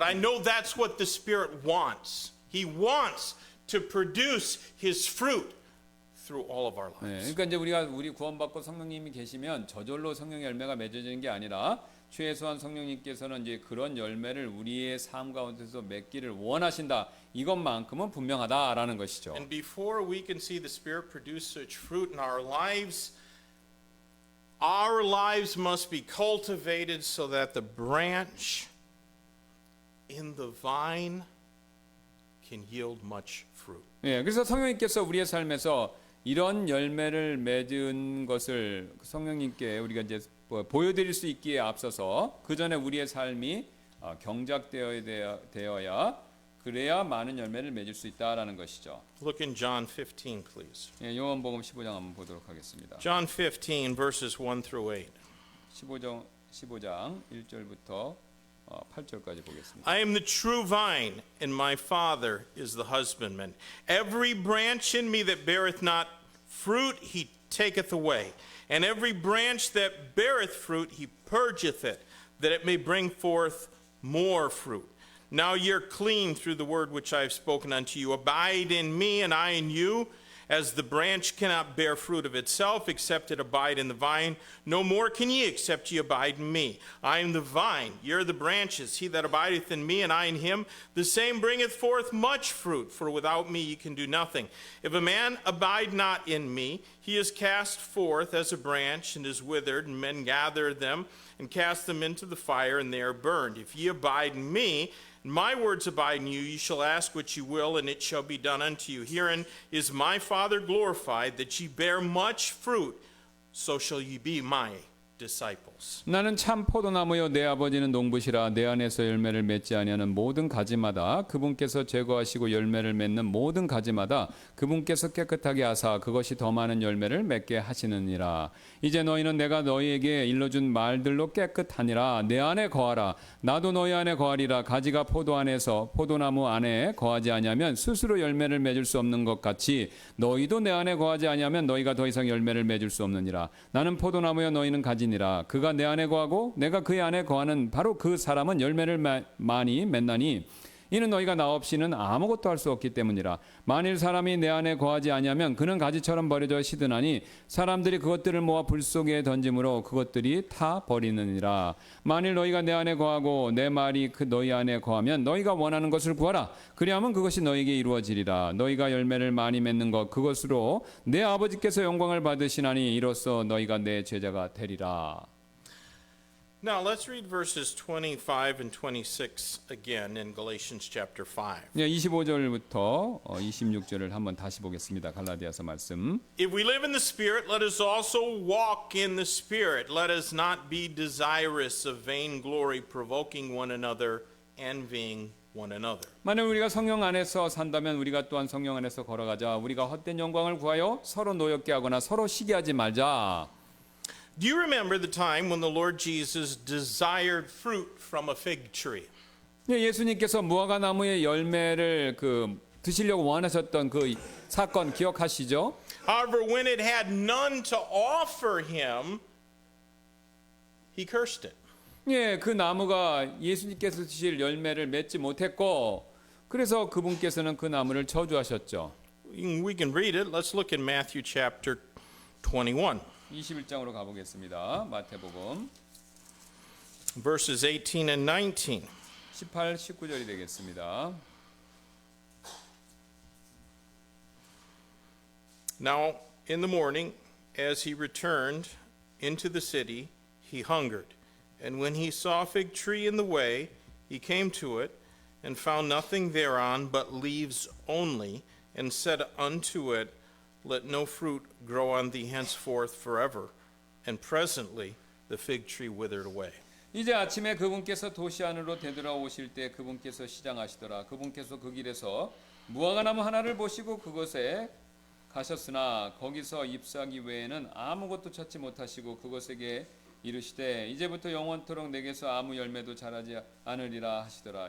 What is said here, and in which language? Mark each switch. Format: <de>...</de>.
<en>But I know that's what the Spirit wants. He wants to produce his fruit through all of our</en> <ko>네,</ko> <en>lives.</en> <ko>그러니까 이제 우리 구원받고 성령님이 계시면 저절로 성령 열매가 맺어지는 게 아니라 최소한 성령님께서는 이제 그런 열매를 우리의 삶 가운데서 맺기를 원하신다. 이것만큼은 분명하다라는 것이죠.</ko> <en>And before we can see the Spirit produce such fruit in our lives must be cultivated so that the branch in the vine can yield much fruit.</en> <ko>예, 그래서 성령님께서 우리의 삶에서 이런 열매를 맺은 것을 성령님께 우리가 이제 보여드릴 수 있기에 앞서서 그 전에 우리의 삶이 경작되어야 그래야 많은 열매를 맺을 수 있다라는 것이죠.</ko> <en>Look in John 15, please.</en> <ko>예, 요한복음 15장 한번 보도록 하겠습니다.</ko> <en>John 15, verses 1 through 8.</en> <ko>15장 1절부터 8절까지 보겠습니다.</ko> <en>I am the true vine, and my Father is the husbandman. Every branch in me that beareth not fruit, he taketh away. And every branch that beareth fruit, he purgeth it, that it may bring forth more fruit. Now you're clean through the word which I have spoken unto you. Abide in me, and I in you. As the branch cannot bear fruit of itself, except it abide in the vine, no more can ye, except ye abide in me. I am the vine, ye are the branches. He that abideth in me, and I in him, the same bringeth forth much fruit, for without me ye can do nothing. If a man abide not in me, he is cast forth as a branch, and is withered, and men gather them, and cast them into the fire, and they are burned. If ye abide in me, and my words abide in you, you shall ask what you will, and it shall be done unto you. Herein is my Father glorified, that ye bear much fruit, so shall ye be my disciples.</en> <ko>나는 참 포도나무요 내 아버지는 농부시라. 내 안에서 열매를 맺지 아니하는 모든 가지마다 그분께서 제거하시고 열매를 맺는 모든 가지마다 그분께서 깨끗하게 하사 그것이 더 많은 열매를 맺게 하시느니라. 이제 너희는 내가 너희에게 일러준 말들로 깨끗하니라. 내 안에 거하라. 나도 너희 안에 거하리라. 가지가 포도 안에서 포도나무 안에 거하지 아니하면 스스로 열매를 맺을 수 없는 것 같이 너희도 내 안에 거하지 아니하면 너희가 더 이상 열매를 맺을 수 없느니라. 나는 포도나무여 너희는 가지니라. 그가 내 안에 거하고 내가 그의 안에 거하는 바로 그 사람은 열매를 많이 맺나니 이는 너희가 나 없이는 아무것도 할 수 없기 때문이라. 만일 사람이 내 안에 거하지 아니하면 그는 가지처럼 버려져 시드나니 사람들이 그것들을 모아 불 속에 던짐으로 그것들이 타 버리느니라. 만일 너희가 내 안에 거하고 내 말이 그 너희 안에 거하면 너희가 원하는 것을 구하라. 그리하면 그것이 너희에게 이루어지리라. 너희가 열매를 많이 맺는 것 그것으로 내 아버지께서 영광을 받으시나니 이로써 너희가 내 제자가 되리라.</ko> <en>Now let's read verses 25 and 26 again in Galatians chapter 5.</en> <ko>25절부터 26절을 한번 다시 보겠습니다. 갈라디아서 말씀.</ko> <en>If we live in the Spirit, let us also walk in the Spirit. Let us not be desirous of vain glory, provoking one another, envying one another.</en> <ko>만약 우리가 성령 안에서 산다면 우리가 또한 성령 안에서 걸어가자. 우리가 헛된 영광을 구하여 서로 노엽게 하거나 서로 시기하지 말자.</ko> <en>Do you remember the time when the Lord Jesus desired fruit from a fig tree?</en> <ko>예수님께서 무화과 나무의 열매를 드시려고 원하셨던 그 사건 기억하시죠?</ko> <en>However, when it had none to offer him, he cursed it.</en> <ko>예, 그 나무가 예수님께서 드실 열매를 맺지 못했고 그래서 그분께서는 그 나무를 저주하셨죠.</ko> <en>We can read it. Let's look in Matthew chapter 21.</en> <ko>21장으로 가보겠습니다. 마태복음</ko> <en>Verses 18 and 19.</en> <ko>18, 19절이 되겠습니다.</ko> <en>Now in the morning, as he returned into the city, he hungered. And when he saw a fig tree in the way, he came to it, and found nothing thereon but leaves only, and said unto it, Let no fruit grow on thee henceforth forever. And presently the fig tree withered away.</en> <ko>이제 아침에 그분께서 도시 안으로 되돌아오실 때 그분께서 시장하시더라. 그분께서 그 길에서 무화과 나무 하나를 보시고 그것에 가셨으나 거기서 잎사귀 외에는 아무것도 찾지 못하시고 그것에게 이르시되 이제부터 영원토록 내게서 아무 열매도 자라지 않으리라 하시더라.</ko>